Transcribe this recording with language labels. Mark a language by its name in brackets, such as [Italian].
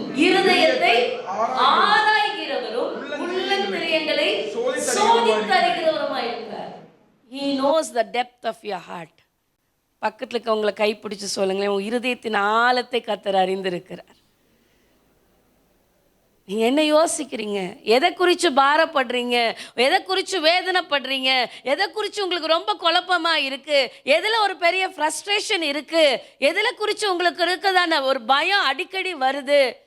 [Tamil] இருதயத்தை ஆராய்கிறவரும் உள்ளந்திரியங்களை சோதித்தறிகிறவருமாய் இருக்கிறார். [English] He knows the depth of your heart. [Tamil] பக்கத்தில் இருக்கவங்களை கைப்பிடிச்சு சொல்லுங்களேன், உன் இருதயத்தின் ஆழத்தை கர்த்தர் அறிந்திருக்கிறார். நீங்கள் என்ன யோசிக்கிறீங்க? எதை குறித்து பாரப்படுறீங்க? எதை குறித்து வேதனைப்படுறீங்க? எதை குறித்து உங்களுக்கு ரொம்ப குழப்பமாக இருக்குது? எதில் ஒரு பெரிய ஃப்ரஸ்ட்ரேஷன் இருக்குது? எதில் குறித்து உங்களுக்கு இருக்கதான ஒரு பயம் அடிக்கடி வருது?